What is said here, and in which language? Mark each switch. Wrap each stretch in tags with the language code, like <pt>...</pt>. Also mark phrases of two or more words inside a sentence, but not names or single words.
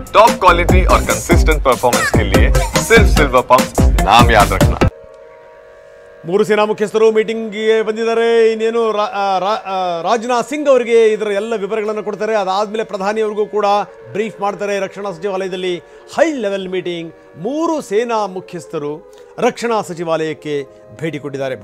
<en>top quality</en> <hi>और</hi> <en>consistent performance</en> <hi>के लिए सिर्फ सिल्वर पंप नाम याद रखना।</hi> <kn>ಮೂರು ಸೇನಾ ಮುಖ್ಯಸ್ಥರು ಮೀಟಿಂಗ್ಗೆ ಬಂದಿದ್ದಾರೆ. ಇನ್ನೇನು ರಾಜನಾಥ್ ಸಿಂಗ್ ಅವರಿಗೆ ಇದರ ಎಲ್ಲ ವಿವರಗಳನ್ನು ಕೊಡ್ತಾರೆ. ಅದಾದಮೇಲೆ ಪ್ರಧಾನಿಯವರಿಗೂ ಕೂಡ ಬ್ರೀಫ್ ಮಾಡ್ತಾರೆ. ರಕ್ಷಣಾ ಸಚಿವಾಲಯದಲ್ಲಿ</kn> <en>high level meeting.</en> <kn>ಮೂರು ಸೇನಾ ಮುಖ್ಯಸ್ಥರು ರಕ್ಷಣಾ ಸಚಿವಾಲಯಕ್ಕೆ ಭೇಟಿ ಕೊಟ್ಟಿದ್ದಾರೆ.</kn>